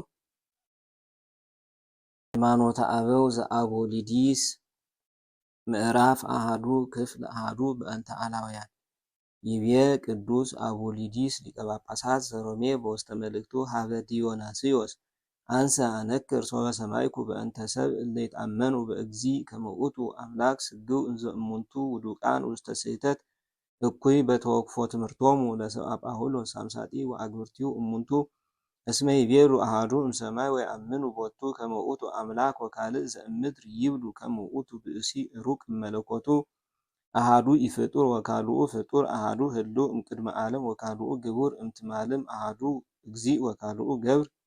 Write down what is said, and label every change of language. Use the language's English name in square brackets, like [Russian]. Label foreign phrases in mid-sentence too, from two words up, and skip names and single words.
[Geez] ሃይማኖተ አበው ዘአቦሊዲስ ምዕራፍ አሃዱ ክፍል አሃዱ በእንተ አላውያን ይቤ ቅዱስ አቡሊዲስ ሊቀ ጳጳሳት ዘሮሜ በውስተ መልእክቱ ሀበ ዲዮናስዮስ አንሰ አነክር ሶበ ሰማይኩ በእንተ ሰብእ እለ ይትአመኑ በእግዚ ከመ ውእቱ አምላክ ስግው እንዘ እሙንቱ ውዱቃን ውስተ ስሕተት እኩይ በተወክፎ ትምህርቶሙ ለሰብአ ጳውሎስ ሳምሳጢ ወአግብርቲው እሙንቱ እስመ ይቤሉ አሐዱ እምሰማይ ወየአምኑ ቦቱ ከመ ውእቱ አምላክ ወካልእ ዘእምድር ይብሉ ከመ ውእቱ ብእሲ ሩቅ እመለኮቱ አሐዱ ኢፍጡር ወካልኡ ፍጡር አሐዱ ህልው እምቅድመ ዓለም ወካልኡ ግቡር እምትማልም አሐዱ እግዚእ ወካልኡ ገብር